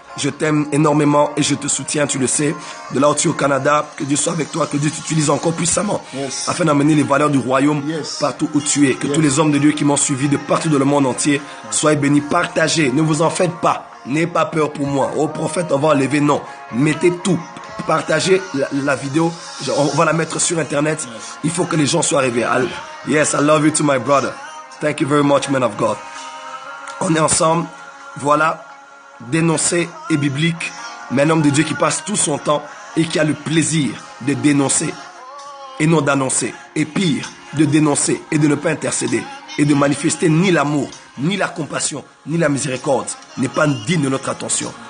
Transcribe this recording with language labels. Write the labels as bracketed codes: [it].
[fr] Je t'aime énormément et je te soutiens, tu le sais. De là où tu es au Canada, que Dieu soit avec toi, que Dieu t'utilise encore puissamment afin d'amener les valeurs du royaume partout où tu es. Que tous les hommes de Dieu qui m'ont suivi de partout dans le monde entier soient bénis. Partagez, ne vous en faites pas. N'ayez pas peur pour moi. Au prophète, on va enlever, non. Mettez tout. Partagez la vidéo. On va la mettre sur Internet. Il faut que les gens soient arrivés. [en] Yes, I love you too, my brother. Thank you very much, man of God. [fr] On est ensemble. Voilà. Dénoncer est biblique, mais un homme de Dieu qui passe tout son temps et qui a le plaisir de dénoncer et non d'annoncer, et pire, de dénoncer et de ne pas intercéder et de manifester ni l'amour, ni la compassion, ni la miséricorde, n'est pas digne de notre attention.